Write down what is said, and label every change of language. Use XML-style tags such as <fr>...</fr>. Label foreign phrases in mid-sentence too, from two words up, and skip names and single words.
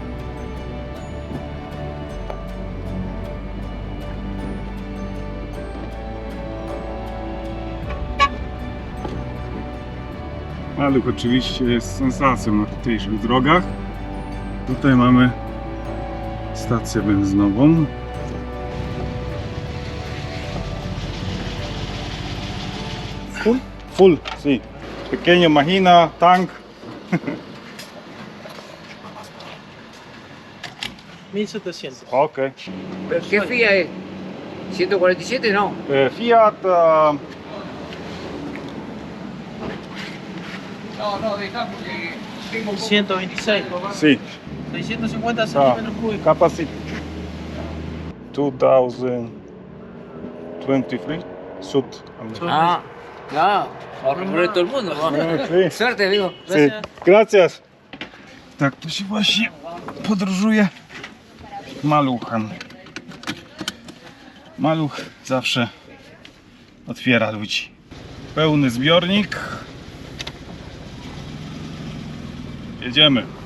<pl>Maluch oczywiście jest sensacją na tutejszych drogach. Tutaj mamy stację benzynową.</pl> <es>Full, sí. Pequeña máquina, tank. 1700. Ok. ¿Qué FIA es? ¿147 no? Fiat. No, deja porque tengo 126. Sí. 650 centímetros cúbicos.</es> <en>Capacity. 2023. Sud.</en> <es>Ah, no, por todo el mundo. ¿no? Sí. Suerte, amigo. Sí. Gracias.</es> <pl>Tak to się właśnie podróżuje maluchem. Maluch zawsze otwiera ludzi. Pełny zbiornik. Jedziemy.</pl>